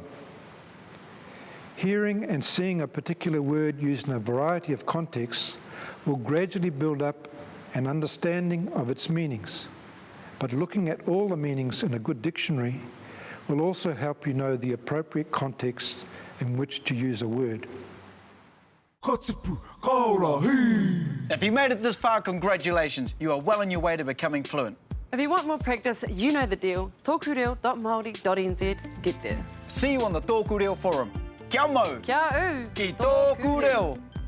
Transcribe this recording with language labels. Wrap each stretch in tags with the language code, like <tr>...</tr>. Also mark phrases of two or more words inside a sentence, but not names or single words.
<en>Hearing and seeing a particular word used in a variety of contexts will gradually build up an understanding of its meanings. But looking at all the meanings in a good dictionary will also help you know the appropriate context in which to use a word.</en> <mi>Ka tipu, ka ora, hei!</mi> <en>If you made it this far, congratulations. You are well on your way to becoming fluent. If you want more practice, you know the deal. tōkureo.māori.nz. Get there. See you on the TŌKU Reo forum.</en> <mi>Kia mau! Kia u! Ki tōku reo!</mi>